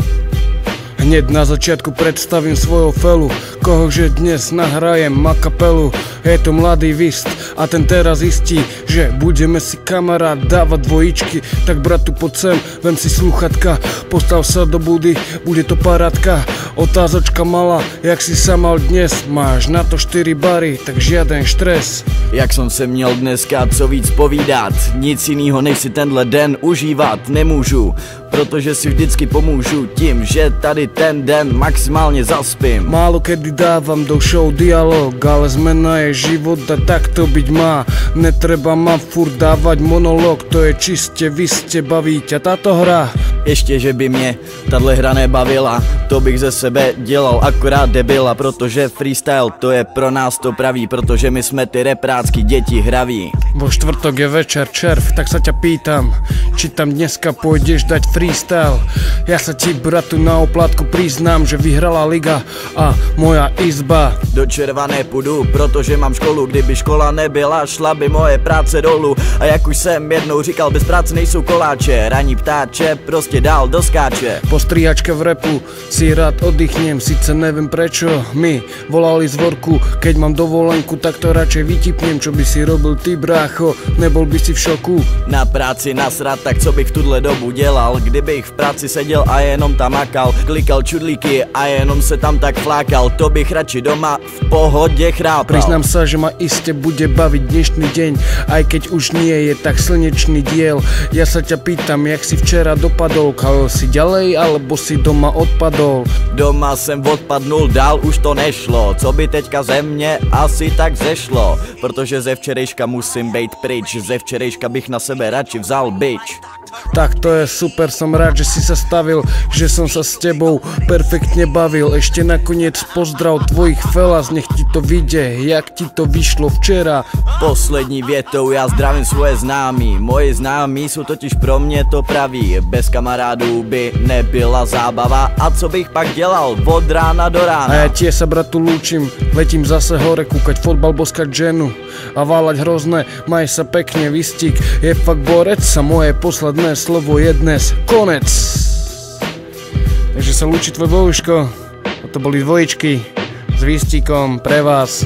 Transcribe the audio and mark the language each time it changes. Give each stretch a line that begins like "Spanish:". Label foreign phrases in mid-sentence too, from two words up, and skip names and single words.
Slovak: Hneď na začiatku predstavím svojho felu, kohože dnes nahrajem ma kapelu. Je to mladý Vist a ten teraz zistí, že budeme si kamarát dávať dvojičky. Tak bratu, poď sem, vem si sluchatka, postav sa do budy, bude to parádka. Otázočka malá, jak si sa mal dnes, máš na to 4 bary, tak žiaden stres.
Czech: Jak jsem se měl dneska co víc povídat, nic jinýho než si tenhle den užívat nemůžu, protože si vždycky pomůžu tím, že tady ten den maximálně zaspím.
Slovak: Málo kedy dávam do show dialog, ale zmena je život a tak to byť má. Netreba ma furt dávať monolog, to je čiste vy ste bavíte. A táto hra,
Czech: ještě že by mě tahle hra nebavila, to bych ze sebe dělal akorát debila, protože freestyle to je pro nás to pravý, protože my jsme ty reprácky děti hraví.
Slovak: vo štvrtok je večer červ, tak sa ťa pýtam, či tam dneska pôjdeš dať freestyle. Ja sa ti, bratu, na oplátku priznám, že vyhrala liga a moja izba.
Czech: Do červa nepůjdu, protože mám školu, kdyby škola nebyla, šla by moje práce dolů. A jak už jsem jednou říkal, bez práce nejsou koláče, raní ptáče prostě dál doskáče.
Slovak: Po strihačke v repu si rád oddychnem, sice neviem prečo mi volali z vorku, keď mám dovolenku, tak to radšej vytipnem. Čo by si robil ty, brácho, nebol by si v šoku?
Czech: Na práci nasrat, tak co bych v tuhle dobu dělal, kdybych v práci seděl a jenom tam makal, klikal čudlíky a jenom se tam tak flákal, to bych radši doma v pohodě chrápal.
Slovak: Priznám sa, že ma iste bude baviť dnešný deň, aj keď už nie je tak slnečný diel. Ja sa ťa pýtam, jak si včera dopadol, kalil si ďalej, alebo si doma odpadol?
Czech: Doma jsem odpadnul, dál už to nešlo, co by teďka ze mě asi tak zešlo, protože ze včerejška musím bejt pryč, ze včerejška bych na sebe radši vzal bič.
Slovak: Tak to je super, som rád, že si sa stavil, že som sa s tebou perfektne bavil. Ešte nakoniec pozdrav tvojich felas, nech ti to vyjde, jak ti to vyšlo včera.
Czech: Poslední větou já zdravím svoje známí, moji známí jsou totiž pro mě to praví, bez kamarádů by nebyla zábava a co bych pak dělal od rána do rána.
Slovak: A ja tie sa, bratu, lúčim, letím zase hore kúkať fotbal, boskať ženu a váľať hrozné, maj sa pekne, Vistík je fakt borec a moje posledné slovo je dnes konec. Takže sa lúči tvoj Bohuško, a to boli dvojičky s Vistíkom pre vás.